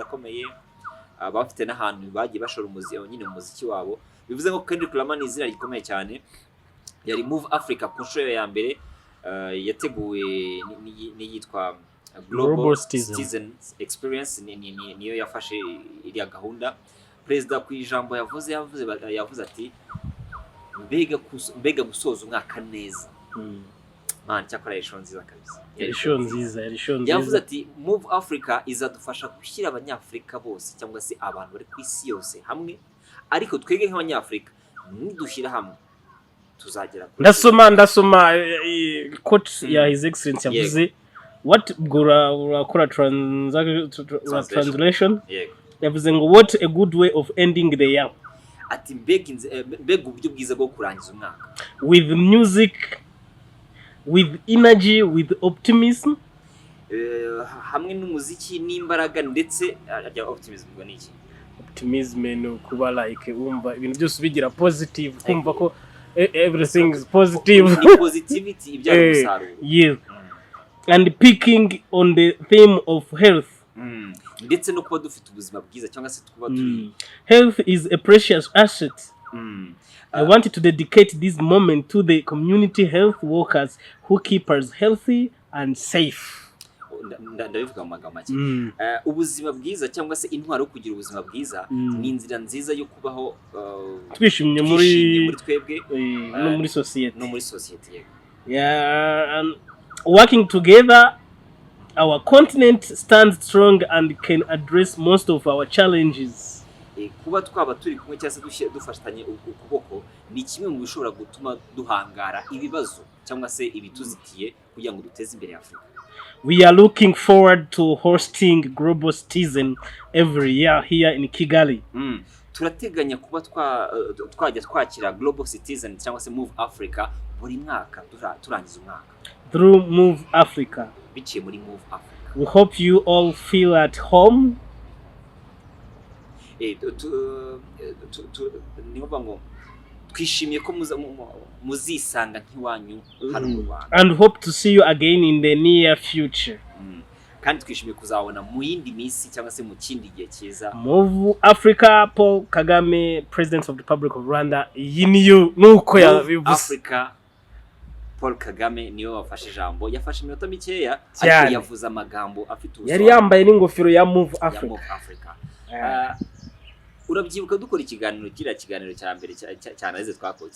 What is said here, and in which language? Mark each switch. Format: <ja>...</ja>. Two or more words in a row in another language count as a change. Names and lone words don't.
<rw>akomeye bafite n'ahantu bagiye bashora umuziki wabo bivuze ngo Kendrick Lamar ni izina rikomeye cyane yari Move Africa ku nshuro ya mbere yateguwe n'iyitwa Global Citizen Experience niyo yafashe iriya gahunda Perezida ku ijambo yavuze ati mbega gusoza umwaka neza man cyakora Ishusho nziza kabisa Ishusho nziza yavuze ati Move Africa izadufasha gushyira abanyafrika bose cyangwa se abantu bari ku isi yose hamwe ariko twege nk'abanyafrika nidushyira hamwe tuzagera ndasoma quote ya</rw> <en>His Excellency</en> <rw>yavuze what gura translation yavuze ngo</rw> <en>what a good way of ending the year</en> <rw>ati mbega uburyo bwiza bwo kurangiza umwaka</rw> <en>with music with energy with optimism</en> <rw>hamwe n'umuziki n'imbaraga ndetse optimism ngo niki optimism no kuba like umva ibintu byose bigira positive kumva ko</rw> <en>everything is positive</en> <rw>positivity ibyara umusaruro</rw> <en>yes and picking on the theme of health</en> <rw>ndetse no kuba dufite ubuzima bwiza cyangwa se kuba turi</rw> <en>health is a precious asset I wanted to dedicate this moment to the community health workers who keep us healthy and safe</en> <rw>ndabivuga mu magambo make ubuzima bwiza cyangwa se intwaro yo kugira ubuzima bwiza ni inzira nziza yo kubaho twishimye muri twebwe no muri society yego</rw> <en>and working together our continent stands strong and can address most of our challenges</en> <rw>kuba twaba turi kumwe cyangwa se dufatanye ukuboko ni kimwe mu bishobora gutuma duhangara ibibazo cyangwa se ibituzitiye kugira ngo duteze imbere Afrika.</rw> <en>We are looking forward to hosting Global Citizen every year here in Kigali.</en> <rw>Turateganya kuba twajya twakira Global Citizen cyangwa se Move Africa buri mwaka turangiza umwaka.</rw> <en>Through Move Africa.</en> <rw>Biciye muri Move Africa.</rw> <en>We hope you all feel at home.</en> <rw>Niba ngo twishimiye ko muzisanga nk'iwanyu hano mu Rwanda.</rw> <en>And hope to see you again in the near future.</en> <rw>Kandi twishimiye kuzabona mu yindi minsi cyangwa se mu kindi gihe cyiza.</rw> <en>Move Africa, Paul Kagame, President of the Republic of Rwanda.</en> <rw>Niyo nuko yabivuze. Africa, Paul Kagame niyo wafashe ijambo, yafashe iminota mikeya ariko yavuze amagambo afite ubusobanuro. Yari yambaye n'ingofero ya Move Africa. Urabyibuka dukora ikiganiro cya mbere cyane twakoze.</rw>